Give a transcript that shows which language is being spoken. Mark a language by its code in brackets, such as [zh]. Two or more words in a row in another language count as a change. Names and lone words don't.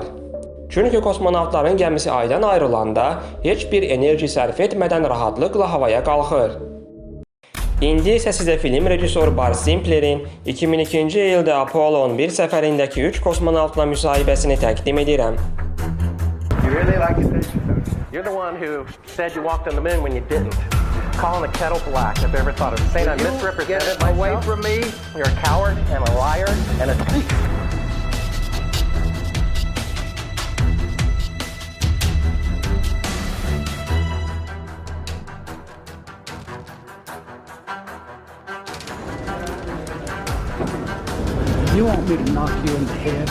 [az] Çünki kosmonavtların gəmisi Aydan ayrılanda heç bir enerji sərf etmədən rahatlıqla havaya qalxır. İndi isə sizə film rejissoru Buzz Simplerin 2002-ci ildə Apollo 11 səfərindəki 3 kosmonavtla müsahibəsini təqdim edirəm. [en] You really like it? You're the one who said you walked on the moon when you didn't. Calling the kettle black if I ever thought of it. Saying I misrepresented myself. Get away from me. You're a coward and a liar and a thief. You want me to knock you in the head?